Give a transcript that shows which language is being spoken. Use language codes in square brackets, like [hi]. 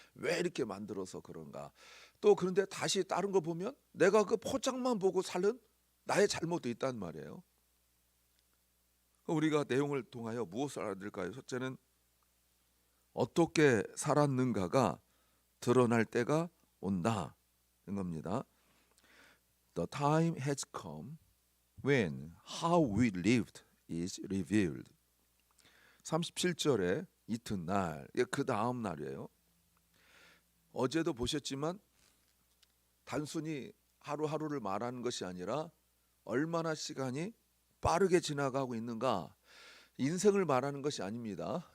[ko] 왜 이렇게 만들어서 그런가. 또 그런데 다시 다른 거 보면 내가 그 포장만 보고 살은 나의 잘못도 있단 말이에요. 우리가 내용을 통하여 무엇을 알아야 될까요? 첫째는 어떻게 살았는가가 드러날 때가 온다는 겁니다. [en] The time has come when how we lived is revealed. [ko] 37절에 이튿날, 그 다음 날이에요. 어제도 보셨지만 단순히 하루하루를 말하는 것이 아니라 얼마나 시간이 빠르게 지나가고 있는가, 인생을 말하는 것이 아닙니다.